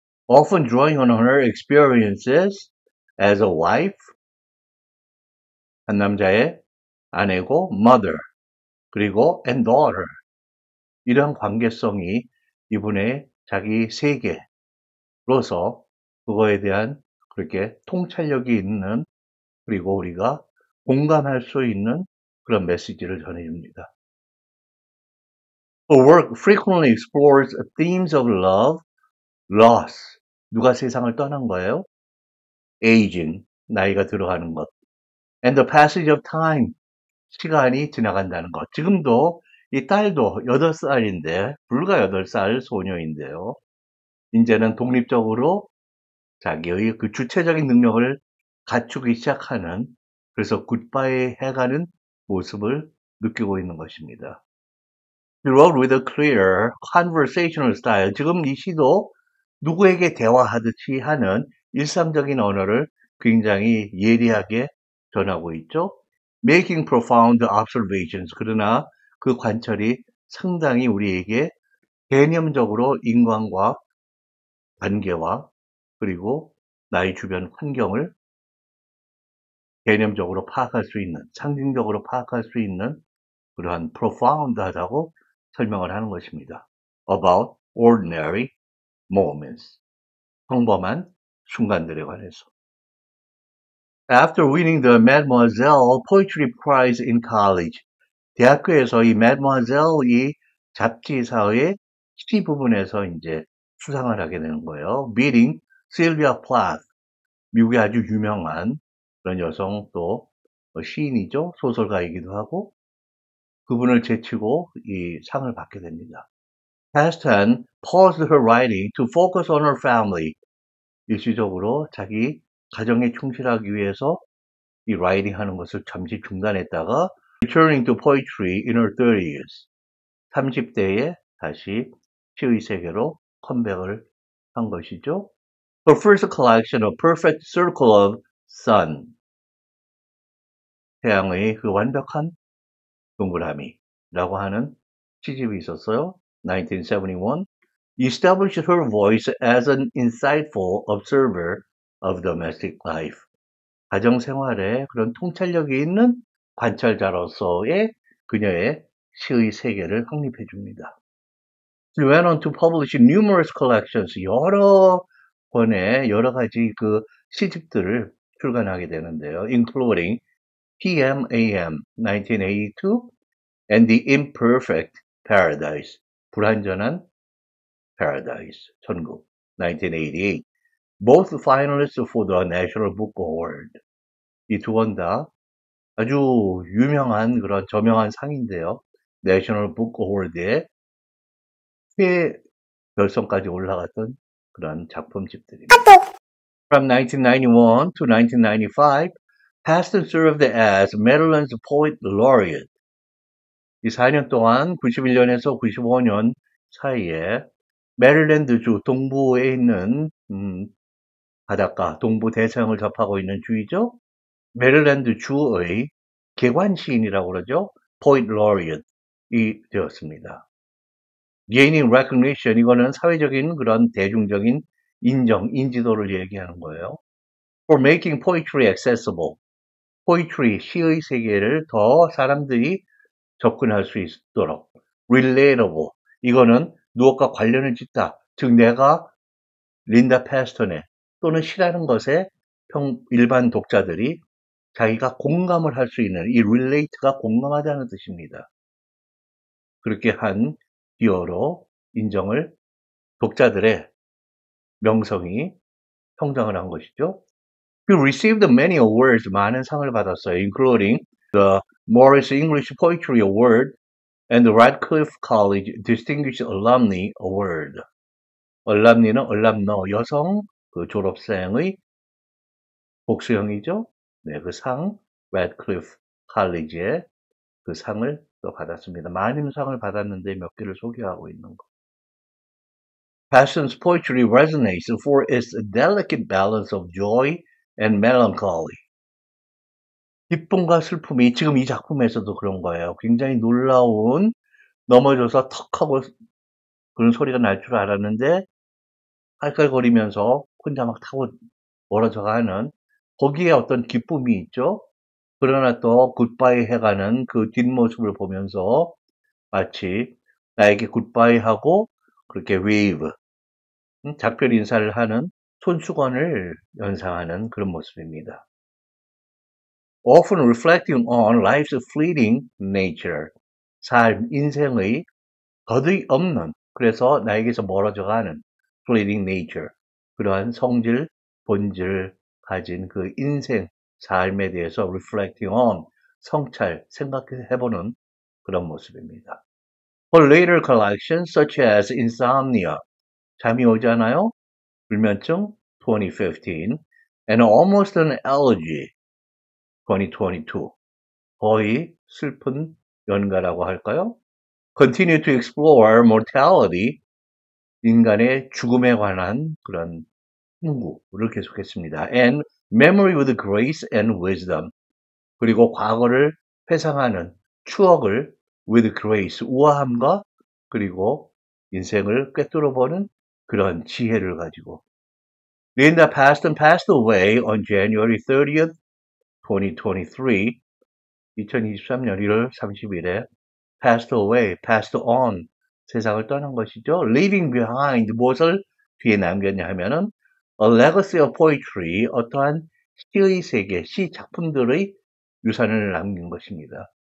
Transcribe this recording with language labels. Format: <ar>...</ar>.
<en>Often drawing on her experiences as a wife,</en> <ko>한 남자의 아내고 mother, 그리고</ko> <en>and daughter,</en> <ko>이러한 관계성이 이분의 자기 세계로서 그거에 대한 그렇게 통찰력이 있는, 그리고 우리가 공감할 수 있는 그런 메시지를 전해줍니다.</ko> <en>Her work frequently explores themes of love, loss,</en> <ko>누가 세상을 떠난 거예요?</ko> <en>aging,</en> <ko>나이가 들어가는 것,</ko> <en>and the passage of time,</en> <ko>시간이 지나간다는 것. 지금도 이 딸도 8살인데, 불과 8살 소녀인데요. 이제는 독립적으로 자기의 그 주체적인 능력을 갖추기 시작하는, 그래서 굿바이 해가는 모습을 느끼고 있는 것입니다.</ko> <en>He wrote with a clear conversational style.</en> <ko>지금 이 시도 누구에게 대화하듯이 하는 일상적인 언어를 굉장히 예리하게 전하고 있죠.</ko> <en>Making profound observations.</en> <ko>그러나 그 관찰이 상당히 우리에게 개념적으로 인간과 관계와 그리고 나의 주변 환경을 개념적으로 파악할 수 있는, 상징적으로 파악할 수 있는 그러한 profound하다고 설명을 하는 것입니다.</ko> <en>About ordinary moments.</en> <ko>평범한 순간들에 관해서.</ko> <en>After winning the Mademoiselle Poetry Prize in college,</en> <ko>대학교에서 이 Mademoiselle이 잡지사의 시 부분에서 이제 수상을 하게 되는 거예요.</ko> <en>Beating Sylvia Plath,</en> <ko>미국의 아주 유명한 그런 여성 또 시인이죠. 소설가이기도 하고 그분을 제치고 이 상을 받게 됩니다.</ko> <en>Paston paused her writing to focus on her family.</en> <ko>일시적으로 자기 가정에 충실하기 위해서 이 라이팅 하는 것을 잠시 중단했다가</ko> <en>returning to poetry in her 30s.</en> <ko>30대에 다시 시의 세계로 컴백을 한 것이죠.</ko> <en>Her first collection, A Perfect Circle of Sun.</en> <ko>태양의 그 완벽한 동그라미라고 하는 시집이 있었어요.</ko> <en>1971. Established her voice as an insightful observer of domestic life.</en> <ko>가정 생활에 그런 통찰력이 있는 관찰자로서의 그녀의 시의 세계를 확립해 줍니다.</ko> <en>She went on to publish numerous collections.</en> <ko>여러 권의 여러 가지 그 시집들을 출간하게 되는데요.</ko> <en>Including PMAM 1982 and The Imperfect Paradise.</en> <ko>불완전한 Paradise. 천국 1988.</ko> <en>Both finalists for the National Book Award.</en> <ko>이 두 권 다 아주 유명한 그런 저명한 상인데요. National Book Award에 최별성까지 올라갔던 그런 작품집들입니다.</ko> <en>From 1991 to 1995, Paston served as Maryland's Poet Laureate.</en> <ko>이 4년 동안 91년에서 95년 사이에 메릴랜드주 동부에 있는 바닷가, 동부 대서양을 접하고 있는 주이죠. 메릴랜드 주의 개관 시인이라고 그러죠. Poet Laureate이 되었습니다.</ko> <en>Gaining recognition,</en> <ko>이거는 사회적인 그런 대중적인 인정, 인지도를 얘기하는 거예요.</ko> <en>For making poetry accessible.</en> <ko>poetry, 시의 세계를 더 사람들이 접근할 수 있도록.</ko> <en>relatable.</en> <ko>이거는 무엇과 관련을 짓다. 즉 내가 린다 패스턴의 또는 시라는 것에 일반 독자들이 자기가 공감을 할 수 있는 이 relate가 공감하다는 뜻입니다. 그렇게 한 기여로 인정을 독자들의 명성이 성장을 한 것이죠.</ko> <en>He received many awards,</en> <ko>많은 상을 받았어요.</ko> <en>Including the Morris English Poetry Award and the Radcliffe College Distinguished Alumni Award.</en> <ko>alumni는 alumno, 여성 그 졸업생의 복수형이죠. 네, 그 상, Radcliffe College의 그 상을 또 받았습니다. 많은 상을 받았는데 몇 개를 소개하고 있는 거.</ko> <en>Paston's poetry resonates for its delicate balance of joy and melancholy.</en> <ko>기쁨과 슬픔이 지금 이 작품에서도 그런 거예요. 굉장히 놀라운 넘어져서 턱 하고 그런 소리가 날 줄 알았는데 깔깔거리면서 혼자 막 타고 멀어져 가는 거기에 어떤 기쁨이 있죠. 그러나 또 굿바이 해가는 그 뒷모습을 보면서 마치 나에게 굿바이 하고 그렇게 웨이브, 작별 인사를 하는 손수건을 연상하는 그런 모습입니다.</ko> <en>Often reflecting on life's fleeting nature.</en> <ko>삶, 인생의 거의 없는, 그래서 나에게서 멀어져가는</ko> <en>fleeting nature.</en> <ko>그러한 성질, 본질 가진 그 인생, 삶에 대해서</ko> <en>reflecting on,</en> <ko>성찰, 생각해보는 그런 모습입니다.</ko> <en>For later collections such as Insomnia,</en> <ko>잠이 오지 않아요? 불면증,</ko> <en>2015, and Almost an Elegy, 2022.</en> <ko>거의 슬픈 연가라고 할까요?</ko> <en>Continue to explore mortality,</en> <ko>인간의 죽음에 관한 그런 탐구를 계속했습니다.</ko> <en>And memory with grace and wisdom.</en> <ko>그리고 과거를 회상하는 추억을</ko> <en>with grace,</en> <ko>우아함과 그리고 인생을 꿰뚫어보는 그런 지혜를 가지고.</ko> <en>Linda Paston passed away on January 30th, 2023.</en> <ko>2023년 1월 30일에</ko> <en>passed away, passed on,</en> <ko>세상을 떠난 것이죠.</ko> <en>leaving behind,</en> <ko>무엇을 뒤에 남겼냐 하면은</ko> <en>a legacy of poetry,</en> <ko>어떠한 시의 세계, 시 작품들의 유산을 남긴 것입니다.</ko>